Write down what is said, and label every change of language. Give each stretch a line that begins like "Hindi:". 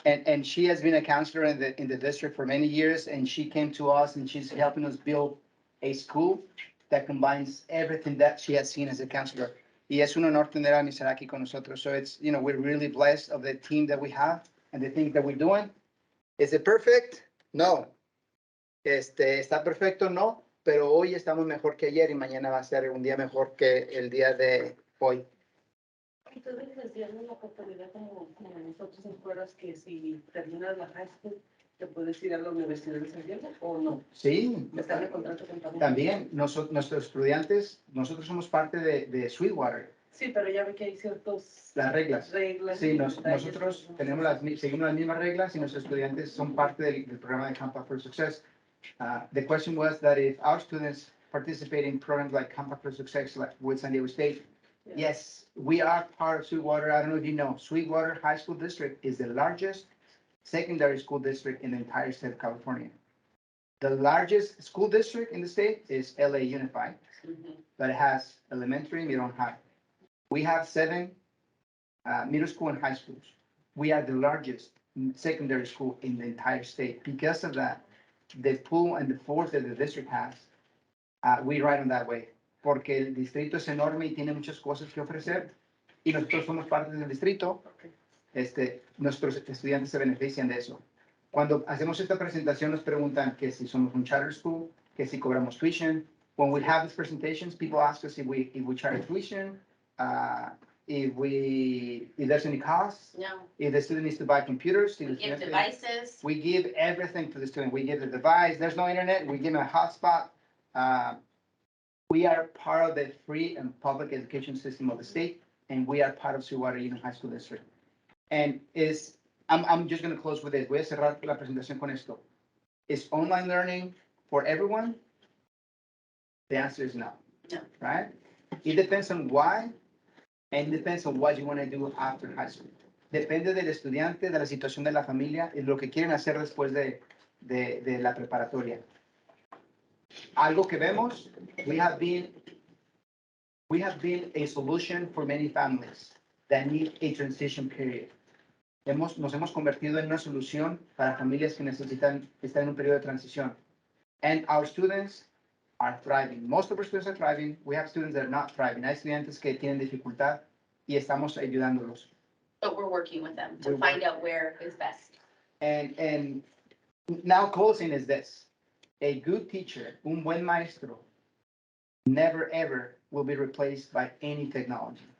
English: And she has been a counselor in the district for many years, and she came to us and she's helping us build a school that combines everything that she has seen as a counselor.
Spanish: Y es un honor tener a Ms. Araki con nosotros.
English: So it's, we're really blessed of the team that we have and the things that we're doing. Is it perfect? No.
Spanish: ¿Está perfecto? No. Pero hoy estamos mejor que ayer y mañana va a ser un día mejor que el día de hoy. Ustedes les dieron la oportunidad como nosotros en fueras que si terminas la high school, te puedes ir a la Universidad de San Diego o no. Sí, Están en contrato con también. Nuestros estudiantes, nosotros somos parte de Sweetwater. Sí, pero ya ve que hay ciertos Las reglas. reglas. Sí, y detalles. nosotros seguimos las mismas reglas y nuestros estudiantes son parte del programa de Compact for Success.
English: The question was that if our students participate in programs like Compact for Success, like with San Diego State, Yeah. yes, we are part of Sweetwater. I don't know if you know, Sweetwater High School District is the largest secondary school district in the entire state of California. The largest school district in the state is LA Unified, but it has elementary, middle, and high. We have 7 middle school and high schools. We are the largest secondary school in the entire state. Because of that, the pool and the force that the district has, we ride on that way.
Spanish: Porque el distrito es enorme y tiene muchas cosas que ofrecer y nosotros somos parte del distrito. Nuestros estudiantes se benefician de eso. Cuando hacemos esta presentación nos preguntan que si somos un charter school, que si cobramos tuition.
English: When we have these presentations, people ask us if we charge tuition, if there's any costs, No, if the student needs to buy computers. we give devices. We give everything to the student. We give the device. There's no internet. We give them a hotspot. We are part of the free and public education system of the state, and we are part of Sweetwater Union High School District. And I'm just going to close with this.
Spanish: Voy a cerrar la presentación con esto.
English: Is online learning for everyone? The answer is no. No. Right? It depends on why, and it depends on what you want to do after high school.
Spanish: Depende del estudiante, de la situación de la familia y lo que quieren hacer después de la preparatoria. Algo que vemos,
English: we have been a solution for many families that need a transition period.
Spanish: Nos hemos convertido en una solución para familias que necesitan estar en un periodo de transición.
English: And our students are thriving. Most of our students are thriving. We have students that are not thriving.
Spanish: Hay estudiantes que tienen dificultad y estamos ayudándolos.
English: But we're working with them to We're find out where is best. And now closing is this. A good teacher,
Spanish: un buen maestro,
English: never ever will be replaced by any technology.